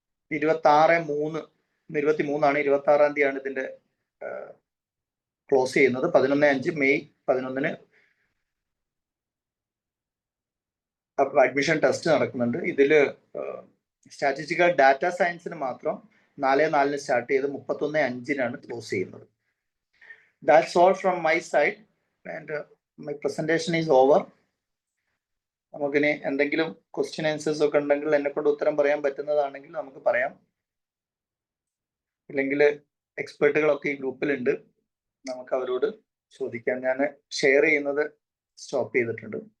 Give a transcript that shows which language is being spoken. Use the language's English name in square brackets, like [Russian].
[Malayalam] 26/3 23 26-ാം തീയതിയാണ് ഇതിന്റെ ക്ലോസ് ചെയ്യുന്നത്. 11/5 മെയ് 11 അഡ്മിഷൻ ടെസ്റ്റ് നടക്കുന്നുണ്ട്. ഇതില് സ്റ്റാറ്റിസ്റ്റിക്കൽ ഡാറ്റ സയൻസിന് മാത്രം 4/4 സ്റ്റാർട്ട് ചെയ്ത് 31/5 ക്ലോസ് ചെയ്യുന്നത്. [English] That's all from my side and my presentation is over. [Malayalam] നമുക്കിനി എന്തെങ്കിലും ക്വസ്റ്റ്യൻ ആൻസേഴ്സ് ഒക്കെ ഉണ്ടെങ്കിൽ എന്നെ കൊണ്ട് ഉത്തരം പറയാൻ പറ്റുന്നതാണെങ്കിൽ നമുക്ക് പറയാം. ഇല്ലെങ്കിൽ എക്സ്പേർട്ടുകളൊക്കെ ഈ ഗ്രൂപ്പിലുണ്ട്, നമുക്ക് അവരോട് ചോദിക്കാം. ഞാൻ ഷെയർ ചെയ്യുന്നത് സ്റ്റോപ്പ് ചെയ്തിട്ടുണ്ട്.